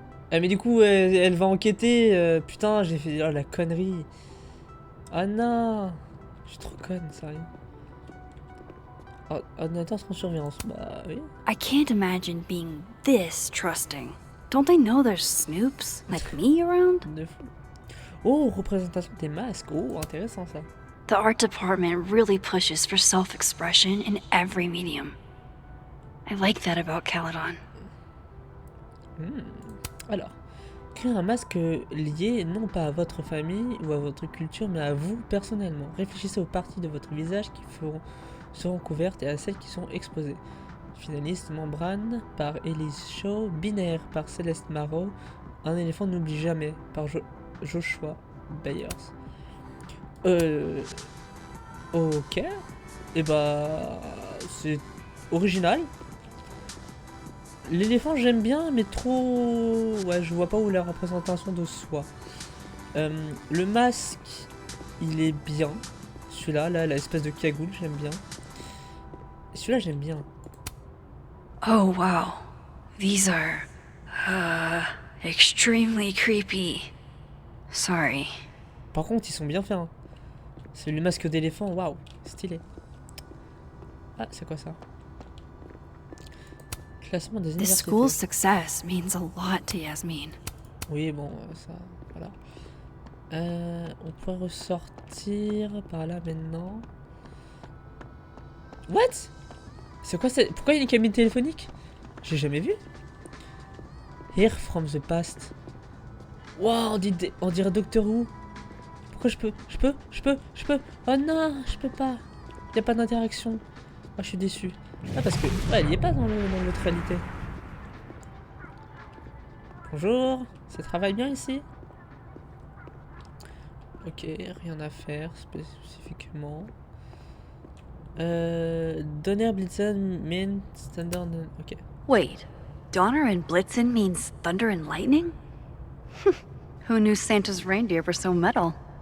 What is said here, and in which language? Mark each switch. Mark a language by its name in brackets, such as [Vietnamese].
[French] Ah mais du coup elle va enquêter, putain j'ai fait oh, la connerie. Ah non, je suis trop conne, sérieux. Oh, ordinateur sans surveillance, bah oui. [English] I can't imagine being this trusting. Don't they know there's snoops like me around? De fou. [French] Oh, représentation des masques, oh intéressant ça. [English] The art department really pushes for self-expression in every medium. I like that about Caledon. [French] Alors, créer un masque lié non pas à votre famille ou à votre culture mais à vous personnellement. Réfléchissez aux parties de votre visage qui seront couvertes et à celles qui sont exposées. Finaliste, Membrane par Elise Shaw, Binaire par Céleste Marot, Un éléphant n'oublie jamais par Joshua Byers. Ok. Et bah c'est original. L'éléphant j'aime bien mais trop... Ouais je vois pas où la représentation de soi. Le masque il est bien. Celui-là, là, l'espèce de cagoule j'aime bien. Celui-là j'aime bien. [English] Oh wow. These are, extremely creepy. Sorry. [French] Par contre, ils sont bien faits. Hein. C'est le masque d'éléphant, waouh, stylé. Ah, c'est quoi ça? Classement des [English] This [French] universités. [English] school's success means a lot to Yasmin. [French] Oui, bon, ça, voilà. On pourrait ressortir par là maintenant. What? C'est quoi ça? Pourquoi il y a une cabine téléphonique? J'ai jamais vu. [English] Hear from the past. [French] Wow, on dirait Doctor Who. Pourquoi je peux? Oh non, je peux pas. Il n'y a pas d'interaction. Ah, je suis déçu. Ah, parce que ouais, il n'y est pas dans l'autre réalité. Bonjour, ça travaille bien ici? Ok, rien à faire spécifiquement. Donner Blitzen mean standard. Ok. [English] Wait, Donner and Blitzen means thunder and lightning? Who knew Santa's reindeer were so metal?